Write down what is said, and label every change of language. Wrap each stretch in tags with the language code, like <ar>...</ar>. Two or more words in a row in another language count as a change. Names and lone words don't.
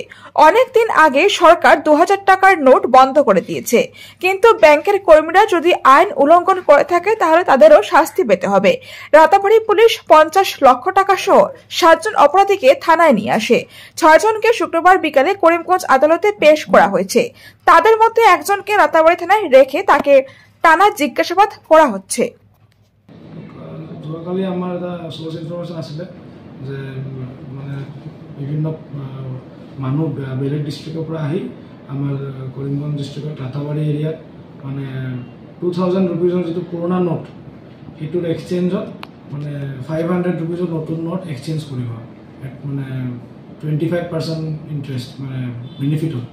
<bn>অনেকদিন আগে সরকার 2000 টাকার নোট বন্ধ করে দিয়েছে, কিন্তু ব্যাংকের কর্মীরা যদি আইন উল্লঙ্ঘন করে থাকে তাহলে তাদেরও শাস্তি পেতে হবে। রাতাবাড়ি পুলিশ 50 লক্ষ টাকা সহ 7 জন অপরাধীকে থানায় নিয়ে আসে। 6 জনকে শুক্রবার বিকালে করিমগঞ্জ আদালতে পেশ করা হয়েছে। তাদের মধ্যে একজনকে রাতাবাড়ি থানায় রেখে তাকে টানা জিজ্ঞাসাবাদ করা হচ্ছে।</bn> <as>যোৱাকালি আমাৰ এটা</as> <en>source information</en> <as>আছিলে যে মানে বিভিন্ন মানুহ বেলেগ ডিষ্ট্ৰিক্টৰ পৰা আহি আমাৰ কৰিমগঞ্জ ডিষ্ট্ৰিক্টৰ ৰাতাবাড়ি এৰিয়াত মানে 2000 ৰুপিজৰ যিটো পুৰণা নোট সেইটোৰ এক্সচেঞ্জত মানে 500 ৰুপিজৰ নতুন নোট এক্সচেঞ্জ কৰিব, মানে 25% ইণ্টাৰেষ্ট মানে বেনিফিট হয়।</as>